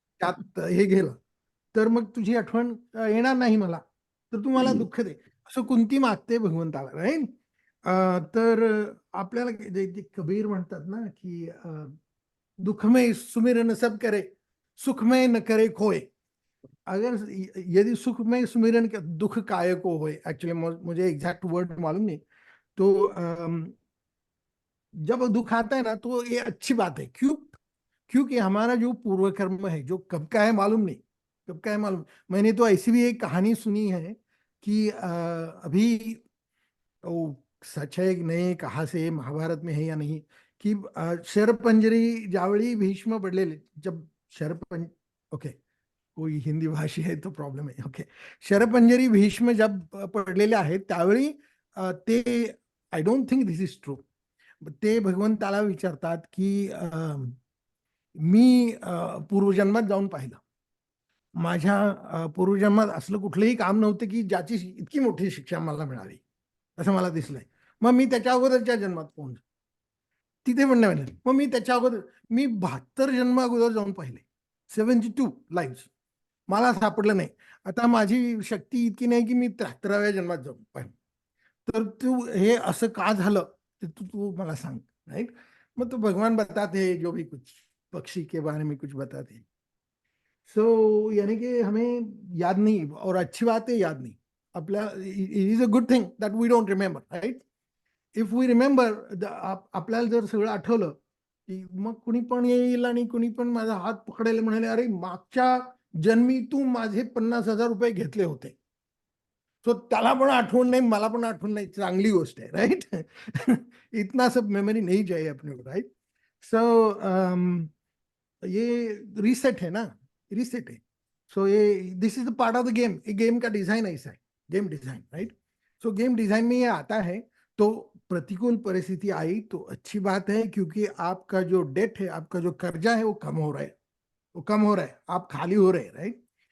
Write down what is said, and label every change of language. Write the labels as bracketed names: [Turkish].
[Marathi] त्यात हे गेलं, तर मग तुझी आठवण येणार नाही मला, तर तू मला दुःख दे, असं कुंती मागते भगवंताला, राईट. तर आपल्याला जे कबीर म्हणतात ना की [Hindi] दुःखमय सुमिरन सब करे, सुखमय न करे खोय. अगर यदि सुखमय सुमिरन के दुख काय को होए, एक्चुअली मुझे एग्जैक्ट वर्ड मालूम नहीं, तो जब दुख आता है ना तो ये अच्छी बात है. क्योंकि हमारा जो पूर्व कर्म है, जो कब का है मालूम नहीं, कब का है मालूम. मैंने तो ऐसी भी एक कहानी सुनी है कि अभी वो सच है कि नहीं, कहाँ से, महाभारत में है या नहीं, कि शरपंजरी [Marathi] ज्यावेळी भीष्म पडलेले, [Hindi] जब ओके, कोई हिंदी भाषी है तो प्रॉब्लेम आहे, ओके. [Marathi] शरपंजरी भीष्म जब पडलेले आहेत त्यावेळी ते, [English] I don't think this is true, [Marathi] ते भगवंताला विचारतात की मी पूर्वजन्मात जाऊन पाहिलं, माझ्या पूर्वजन्मात असलं कुठलंही काम नव्हतं की ज्याची इतकी मोठी शिक्षा मला मिळावी, असं मला दिसलंय. मग मी त्याच्या अगोदरच्या जन्मात पोहोचलो, तिथे पण नाही म्हणलं. मग मी त्याच्या अगोदर, मी 72 जन्म अगोदर जाऊन पाहिले, 72 लाईव्ह, मला सापडलं नाही. आता माझी शक्ती इतकी नाही की मी 73व्या जन्मात जाऊन पाहिजे. तर तू हे असं का झालं ते तू मला सांग, राईट. [Hindi] मग तो भगवान बताते जो भी कुछ पक्षी के बारे में कुछ बताते. सो यानी कि हमें याद नहीं, और अच्छी बात है याद नहीं. [Marathi] आपल्या, [English] it is a good thing that we don't remember, [Marathi] right. [English] if we remember, [Marathi] आपल्याला जर सगळं आठवलं की मग कुणी पण येईल आणि कुणी पण माझा हात पकडेल, म्हणाले अरे मागच्या जन्मी तू माझे 50,000 रुपये घेतले होते. सो त्याला पण आठवण नाही, मला पण आठवण नाही, चांगली गोष्ट आहे, राईट. [Hindi] इतना सब मेमोरी नहीं चाहिए अपने को, राईट. सो ये रीसेट है ना, रीसेट है. सो ये [English] This is the part of the game. [Hindi] Game का डिजाइन ऐसा है, गेम डिजाइन, राइट. सो गेम डिजाइन में ये आता है. तो प्रतिकूल परिस्थिति आई तो अच्छी बात है, क्योंकि आपका जो डेट है, आपका जो कर्जा है वो कम हो रहा है, वो कम हो रहा है, आप खाली हो रहे हैं, राइट.